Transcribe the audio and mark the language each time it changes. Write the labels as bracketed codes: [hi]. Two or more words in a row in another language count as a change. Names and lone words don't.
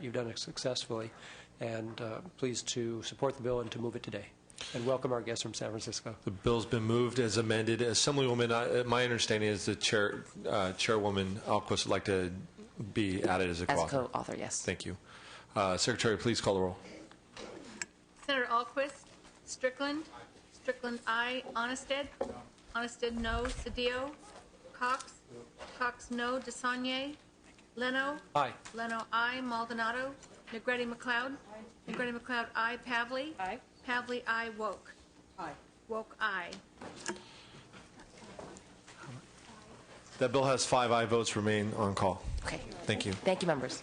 [en] You've done it successfully, and pleased to support the bill and to move it today. And welcome our guests from San Francisco. The bill's been moved as amended. Assemblywoman, my understanding is that Chairwoman Alquist would like to be added as a co-author. As co-author, yes. Thank you. Secretary, please call the roll. Senator Alquist. Strickland. Strickland, aye. Onnested. Onnested, no. Cedillo. Cox. Cox, no. DeSaulnier. Leno. Aye. Leno, aye. Maldonado. Negretti McLeod. Negretti McLeod, aye. Pavley. Aye. Pavley, aye. Woke. Aye. Woke, aye. That bill has 5 aye votes. Remain on call. Okay. Thank you. Thank you, members.